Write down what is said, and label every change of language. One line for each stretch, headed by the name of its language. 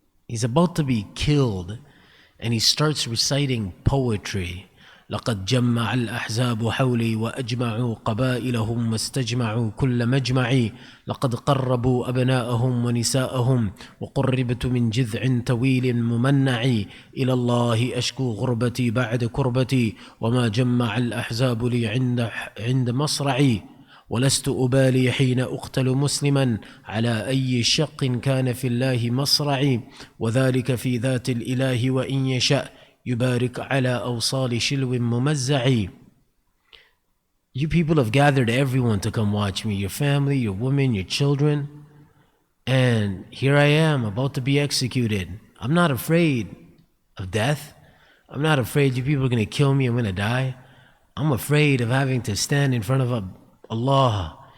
English: He's about to be killed, and he starts reciting poetry.
Arabic: لقد جمع الأحزاب حولي وأجمعوا قبائلهم واستجمعوا كل مجمعي لقد قربوا أبناءهم ونساءهم وقربت من جذع طويل ممنع إلى الله أشكو غربتي بعد كربتي وما جمع الأحزاب لي عند مصرعي ولست أبالي حين أقتل مسلما على أي شق كان في الله مصرعي وذلك في ذات الإله وإن يشاء يبارك على أوصال شلو ممزعي.
English: You people have gathered everyone to come watch me, your family, your women, your children, and here I am about to be executed. I'm not afraid of death. I'm not afraid you people are going to kill me, I'm going to die. I'm afraid of having to stand in front of Allah.